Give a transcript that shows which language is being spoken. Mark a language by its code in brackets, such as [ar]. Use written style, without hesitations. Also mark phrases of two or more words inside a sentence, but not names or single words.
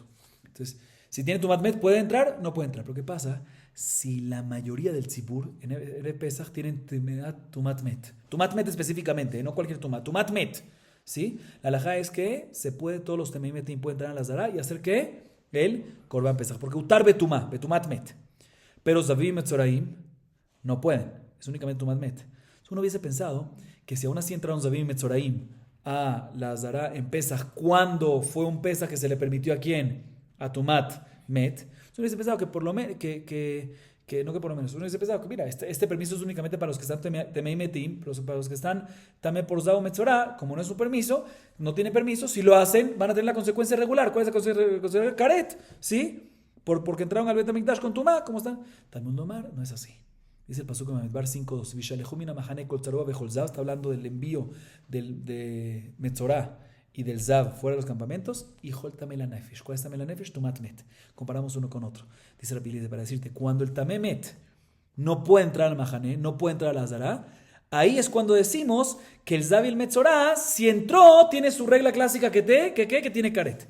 [es] Entonces, si tiene [he] טומאת מת, [es] ¿puede entrar? No puede entrar. Pero ¿qué pasa? Si la mayoría del Tzibur en el Pesach tienen [he] טומאת מת. טומאת מת [es] específicamente, no cualquier Tumá. [he] טומאת מת. [es] ¿Sí? La halajá es que se puede, todos los [he] טמאי מתים [es] pueden entrar a la Azara y hacer ¿qué? El [he] קרבן פסח, [es] porque [he] הותר בטומאת מת, [es] pero Zavim y Metzoraim no pueden, es únicamente [he] טומאת מת. [es] Entonces uno hubiese pensado que si aún así entraron Zavim y Metzoraim a la Azara en Pesach, cuando fue un Pesach que se le permitió a quién, a [he] טומאת מת, [es] uno hubiese pensado que por lo menos uno hubiese pensado que mira, este permiso es únicamente para los que están [he] טמאי מתים, [es] para los que están también por [he] זב מצורע, [es] como no es un permiso, no tiene permiso, si lo hacen van a tener la consecuencia regular. ¿Cuál es la consecuencia? Karet, ¿sí? Porque entraron al [he] בית המקדש [es] con Tumá, ¿cómo están? [he] תלמוד לומר, [es] no es así. Dice el pasuk en Bamidbar 5:2, [he] וישלחו מן המחנה כל צרוע וכל זב, [es] está hablando del envío de Metzorá y del Zav fuera de los campamentos, y [he] וכל טמא לנפש. [es] ¿Cuál es [he] טמא לנפש? טומאת מת. [es] Comparamos uno con otro. Dice Rabbi Eliezer para decirte, cuando el [he] טמא מת [es] no puede entrar al Mahané, no puede entrar a la Azara, ahí es cuando decimos que el Zav y el Metzorá, si entró, tiene su regla clásica que tiene Karet.